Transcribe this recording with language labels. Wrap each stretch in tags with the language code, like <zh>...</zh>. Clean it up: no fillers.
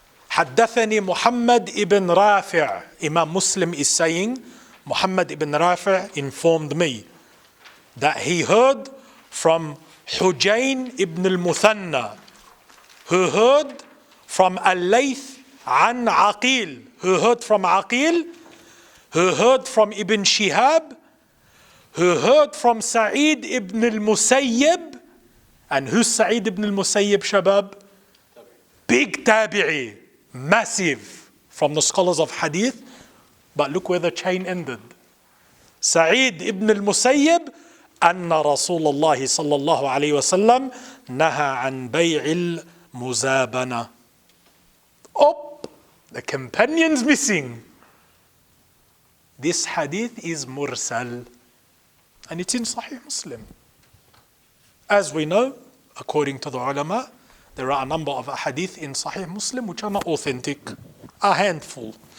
<en>حدثني Muhammad ibn Rafi'. Imam Muslim is saying, Muhammad ibn Rafi' informed me that he heard from Hujayn ibn al-Muthanna, who heard from Al-Layth an Aqil, who heard from Aqil, who heard from Ibn Shihab, who heard from Sa'id ibn al-Musayyib. And who's Sa'id ibn al-Musayyib, shabab? Big tabi'i, massive, from the scholars of hadith. But look where the chain ended.</en> <ar>Sa'id ibn al-Musayyib, أن رسول الله صلى الله عليه وسلم نهى عن بيع المزابنة.</ar> <en>Oh, the companion's missing. This hadith is mursal, and it's in Sahih Muslim. As we know, according to the ulama, there are a number of hadith in Sahih Muslim which are not authentic, a handful.</en>